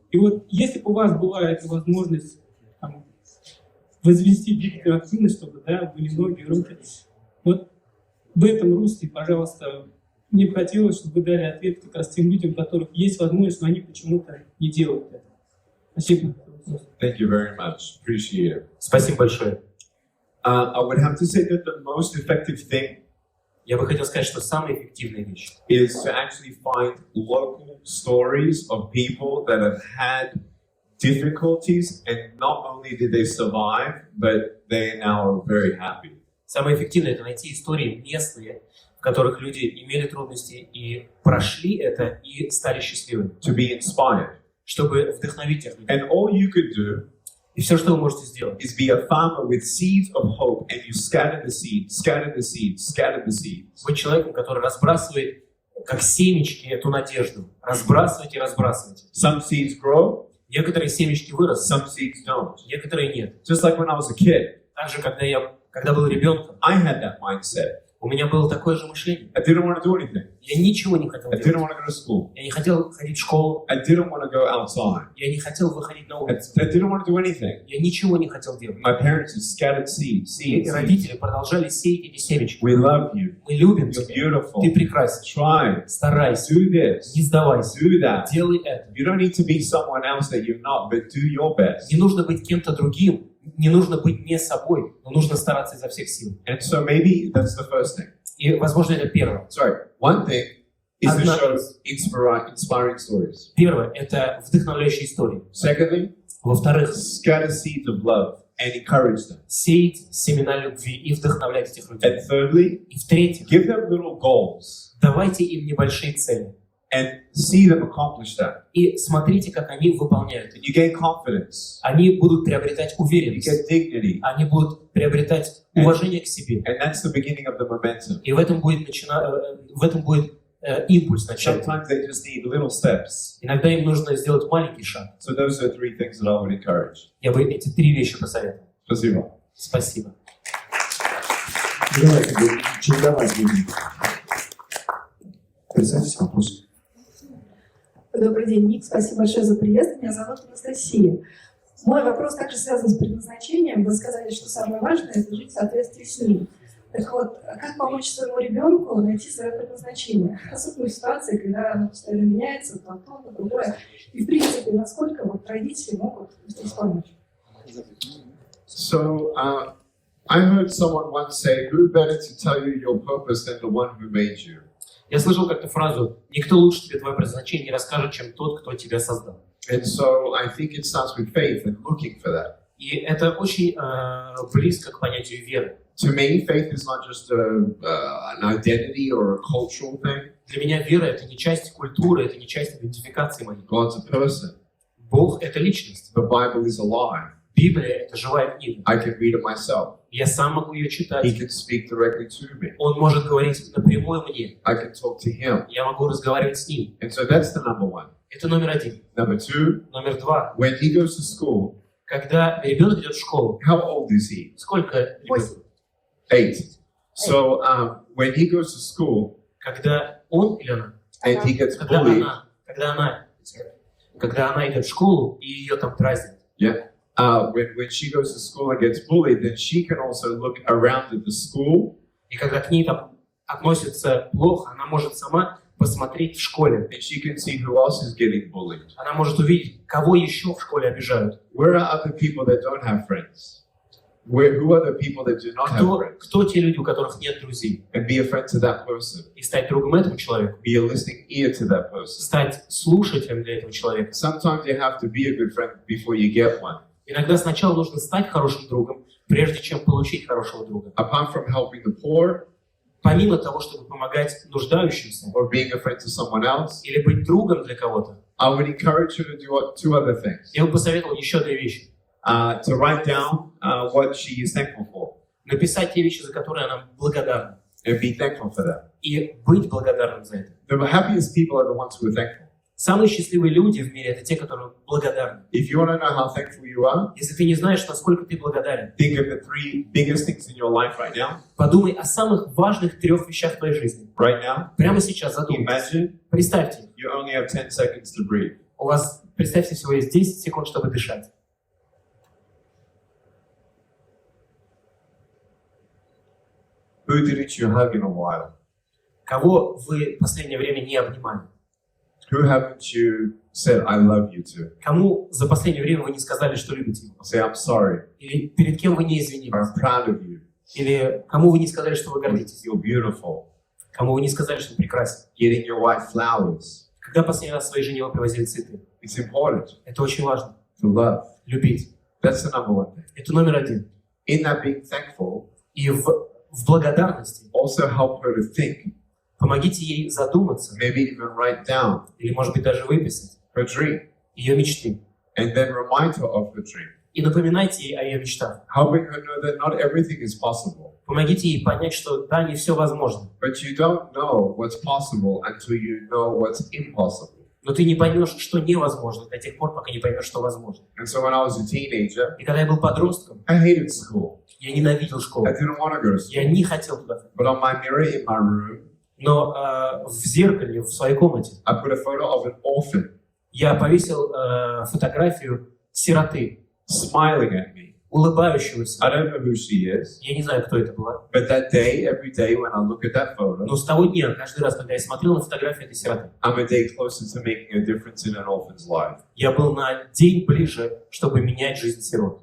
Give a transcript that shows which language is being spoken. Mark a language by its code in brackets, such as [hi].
[ru] И вот если бы у вас была эта возможность там, возвести двигательную активность, чтобы, да, были ноги, руки, вот в этом русле, пожалуйста, мне бы хотелось, чтобы вы дали ответ как раз тем людям, у которых есть возможность, но они почему-то не делают это. Спасибо. [en] Thank you very much. Appreciate it. [ru] Спасибо большое. [en] I would have to say that the most effective thing [ru] Я бы хотел сказать, что самая эффективная вещь [en] is to actually find local stories of people that have had difficulties, and not only did they survive, but they now are very happy. [ru] Самое эффективное — это найти истории местные, в которых люди имели трудности и прошли это, и стали счастливыми, [en] To be inspired. [ru] чтобы вдохновить их. [en] And all you could do [ru] И все, что вы можете сделать, [en] is be a farmer with seeds of hope, and you scatter the seeds, scatter the seeds, scatter the seeds. [ru] быть человеком, который разбрасывает, как семечки, эту надежду. Разбрасывайте, разбрасывайте. [en] Some seeds grow, [ru] Некоторые семечки вырастут, [en] some seeds don't. [ru] некоторые нет. [en] Just like when I was a kid, [ru] Также, когда был ребенком, [en] I had that mindset. [ru] у меня было такое же мышление. [en] I didn't want to do anything. [ru] Я ничего не хотел [en] I didn't [ru] делать. [en] want to go to school. [ru] Я не хотел ходить в школу, [en] I didn't want to go outside. [ru] я не хотел выходить на [en] I [ru] улицу. [en] didn't want to do anything. [ru] Я ничего не хотел делать. [en] My parents just scattered seeds, [ru] И [en] seeds, seeds. [ru] родители продолжали сеять эти семечки. [en] We love you. [ru] Мы любим [en] You're [ru] тебя. [en] beautiful. [ru] Ты прекрасен. [en] Try. [ru] Старайся. [en] Do this. [ru] Не сдавайся. [en] Do that. [ru] Делай это. [en] You don't need to be someone else that you're not, but do your best. [ru] Не нужно быть кем-то другим. Не нужно быть не собой. Но нужно стараться изо всех сил. [en] And so maybe that's the first thing. [ru] И, возможно, это первое. [en] Sorry. One thing is to [ru] Одна [en] show [ru] из. [en] inspiring stories. [ru] Первое — это вдохновляющие истории. [en] Secondly, [ru] Во-вторых, [en] scatter seeds of love and encourage them. [ru] сеять семена любви и вдохновлять этих людей. [en] And thirdly, [ru] И в-третьих, [en] give them little goals [ru] давайте им небольшие цели. [en] and see them accomplish that. [ru] И смотрите, как они выполняют их. [en] You gain confidence. [ru] Они будут приобретать [en] You [ru] уверенность. [en] get dignity. [ru] Они будут приобретать уважение к себе. [en] And that's the beginning of the momentum. [ru] И в этом будет импульс начать. [en] Sometimes they just need little steps. [ru] Иногда им нужно сделать маленький шаг. [en] So those are three things that I would encourage. [ru] Я бы эти три вещи посоветовал. Спасибо. Спасибо. Давайте будем чередовать. Представьтесь, вопрос. Добрый день, Ник. Спасибо большое за приезд. Меня зовут Анастасия. Мой вопрос также связан с предназначением. Вы сказали, что самое важное – это жить в соответствии с ним. Так вот, как помочь своему ребенку найти свое предназначение? Особенно в ситуации, когда оно постоянно меняется, то одно, то другое. И, в принципе, насколько вот родители могут здесь помочь? [en] So, I heard someone once say, who better to tell you your purpose than the one who made you? [ru] Я слышал как-то фразу: «Никто лучше тебе твое предназначение не расскажет, чем тот, кто тебя создал». [en] And so I think it starts with faith and looking for that. [ru] И это очень близко к понятию веры. [en] To me, faith is not just an identity or a cultural thing. [ru] Для меня вера — это не часть культуры, это не часть идентификации моей. [en] God's a person. [ru] Бог — это личность. [en] The Bible is alive. [ru] Библия — это живая книга. [en] I can read it myself. [ru] Я сам могу ее читать. [en] He can speak directly to me. [ru] Он может говорить напрямую мне. [en] I can talk to him. [ru] Я могу разговаривать с ним. [en] And so that's the number one. [ru] Это номер один. [en] Number two, [ru] Номер два. [en] when he goes to school, [ru] Когда ребенок идет в школу, [en] how old is he? [ru] сколько ребенку? [en] 8. So when he goes to school [ru] Когда он или она, [en] and he gets [ru] когда bullied, она идет в школу и ее там дразнят. [en] yeah. When she goes to school and gets bullied, then she can also look around at the school [ru] И когда к ней там относятся плохо, она может сама посмотреть в школе. [en] and she can see who else is getting bullied. [ru] Она может увидеть, кого еще в школе обижают. [en] Where are other people that don't have friends? Who are the people that do not have friends? [ru] Кто те люди, у которых нет друзей? [en] And be a friend to that person. [ru] И стать другом этому человеку. [en] Be a listening ear to that person. [ru] Стать слушателем для этого человека. [en] Sometimes you have to be a good friend before you get one. [ru] Иногда сначала нужно стать хорошим другом, прежде чем получить хорошего друга. [en] Apart from helping the poor, [ru] Помимо того, чтобы помогать нуждающимся, [en] or being a friend to someone else, [ru] или быть другом для кого-то, [en] I would encourage you to do two other things. [ru] я бы посоветовал еще две вещи. [en] To write down what she is thankful for. [ru] Написать те вещи, за которые она благодарна. [en] And be thankful for that. [ru] И быть благодарным за это. [en] The happiest people are the ones who are thankful. [ru] Самые счастливые люди в мире — это те, которые благодарны. [en] If you want to know how thankful you are, [ru] Если ты не знаешь, насколько ты благодарен, [en] think of the three biggest things in your life right now. [ru] подумай о самых важных 3 вещах в твоей жизни. [en] Right now, [ru] Прямо сейчас задумайтесь. [en] imagine [ru] Представьте, [en] you only have 10 seconds to breathe. [ru] у вас, представьте, всего есть 10 секунд, чтобы дышать. [en] Who didn't you hug in a while? [ru] Кого вы в последнее время не обнимали? [en] Who haven't you said, I love you to? [ru] Кому за последнее время вы не сказали, что любите его? [en] Say, I'm sorry. [ru] Или перед кем вы не [en] Or [ru] извинились? [en] I'm proud of you. [ru] Или кому вы не сказали, что вы гордитесь? [en] You're beautiful. [ru] Кому вы не сказали, что он прекрасен? [en] Getting your white flowers. [ru] Когда последний раз своей жене вы привозили цветы? [en] It's important [ru] Это очень важно. [en] to love. [ru] Любить. [en] That's the number one thing. [ru] Это номер один. [en] In that being thankful, [ru] И в благодарности [en] also help her to think. [ru] помогите ей задуматься, [en] Maybe even write down [ru] или, может быть, даже выписать [en] her dream. [ru] ее мечты. [en] And then remind her of her dream. [ru] И напоминайте ей о ее мечтах. [en] Helping her know that not everything is possible. [ru] Помогите ей понять, что да, не все возможно. [en] But you don't know what's possible until you know what's impossible. [ru] Но ты не поймешь, что невозможно до тех пор, пока не поймешь, что возможно. [en] And so when I was a teenager, [ru] И когда я был подростком, [en] I hated school. [ru] я ненавидел школу. [en] I didn't want to go to school. [ru] Я не хотел туда ходить. [en] But on my mirror in my room, [ru] Но в зеркале, в своей комнате, [en] I put a photo of an orphan [ru] я повесил фотографию сироты, [en] smiling at me. [ru] улыбающегося. [en] I don't know who she is, [ru] Я не знаю, кто это была. [en] but that day, every day when I look at that photo, [ru] Но с того дня, каждый раз, когда я смотрел на фотографию этой сироты, [en] I'm a day closer to making a difference in an orphan's life. [ru] я был на день ближе, чтобы менять жизнь сирот.